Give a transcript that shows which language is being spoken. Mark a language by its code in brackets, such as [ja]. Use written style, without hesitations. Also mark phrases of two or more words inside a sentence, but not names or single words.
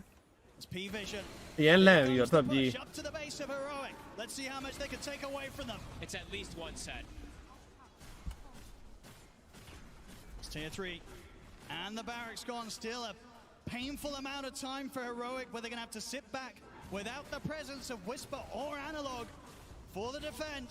[en] It's Pvision. [my] အရင်လန့်ပြီးတော့ထွက်ပြေး [en] Up to the base of Heroic. Let's see how much they can take away from them. It's at least one set. It's tier 3. And the barracks gone. Still a painful amount of time for Heroic where they're going to have to sit back without the presence of Whisper or Analog for the defense.